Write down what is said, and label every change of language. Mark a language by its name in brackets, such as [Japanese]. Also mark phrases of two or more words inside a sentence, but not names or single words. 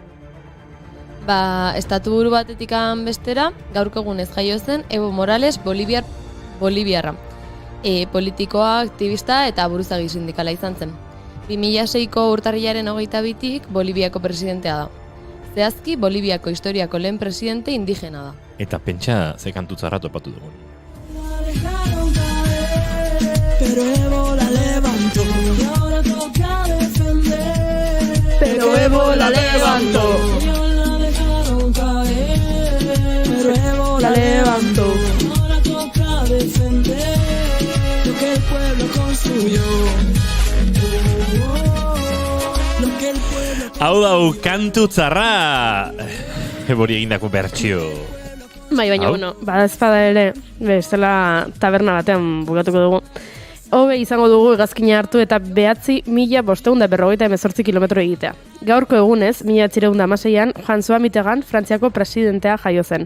[Basque] Estatu buru batetikan bestera, gaurko egunez jaio zen Evo Morales Boliviarra. Politikoa, aktivista eta buruzagi sindikala izan zen. 2006ko urtarrilaren 22tik Boliviako presidentea da. Zehazki, Boliviako historiako lehen presidente indigena da. Eta pentsa ze kantutzarra topatu dugun. [Spanish] Pero Evo la levantó y ahora toca defender. Pero Evo la levantó. Pero Evo la levantó. Ahora toca defender lo que el pueblo construyó. Lo que el pueblo construyó. [Basque] Hau dau, kantutzarra! Ebori egindako bertsio. Bai, baina, bueno, bada ezpada ere, bestela taberna batean bukatuko dugu. hobe izango dugu hegazkina hartu eta 9.548 kilometro egitea. Gaurko egunez, 1916an, François Mitterrand Frantziako presidentea jaio zen.